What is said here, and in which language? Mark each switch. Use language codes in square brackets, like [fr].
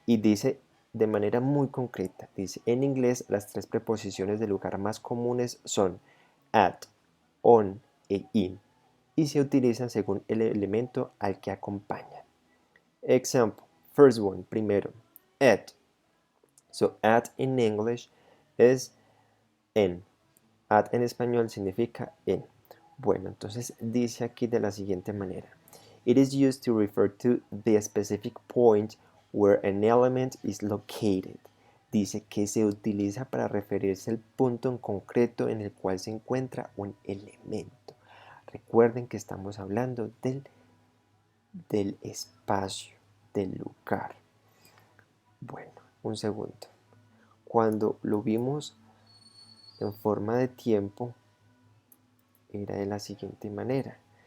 [es] Y dice de manera muy concreta, dice, en inglés las tres preposiciones de lugar más comunes son at, on e in, y se utilizan según el elemento al que acompañan. [en] Example, first one, primero, at. So at in English [es] es en. At en español significa en. Bueno, entonces dice aquí de la siguiente manera. [en] It is used to refer to the specific point where an element is located. [es] Dice que se utiliza para referirse al punto en concreto en el cual se encuentra un elemento. Recuerden que estamos hablando del espacio, del lugar. Bueno, un segundo. Cuando lo vimos en forma de tiempo, era de la siguiente manera.